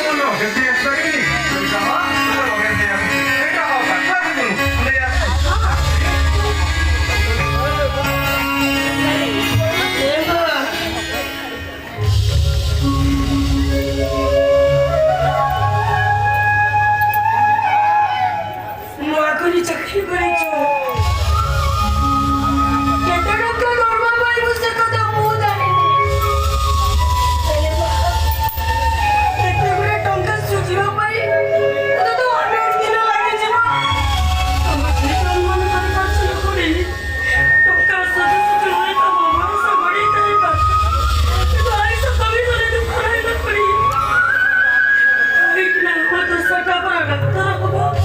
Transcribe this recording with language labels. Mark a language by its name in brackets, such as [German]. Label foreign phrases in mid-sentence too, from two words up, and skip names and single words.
[Korean] 어딘지 했더니 여기다가 그걸 어딘지 내가 가지고 내가 대박. [Odia] ମୁଁ ଆଗରୁ ଚାକିରି କରିଛୁ କେତେ ଟଙ୍କା ଦରମା ପାଇବୁ ସେ କଥା ମୁଁ ଜାଣିନି ହେଲେ ମା, ଏତେ ଗୁଡେ ଟଙ୍କା ସୁଝିବା ପାଇଁ ତତେ ତ ଅନେକ ଦିନ ଲାଗିଯିବ ତମ ଝିଅ ଅନୁମାନ କରିପାରୁଛୁ ନା ଖୁଡି ଟଙ୍କା ସୁଝୁ ସୁଝୁ ହୋଇ ତମ ବୟସ ବଢିଯାଇପାରେ କିନ୍ତୁ ଆୟୁଷ କମିଗଲେ ଦୁଃଖ ରହିଲା ଖୁଡି କାହିଁକିନା ଆମ ଦେଶଟା ପରା ଡାକ୍ତର ହବ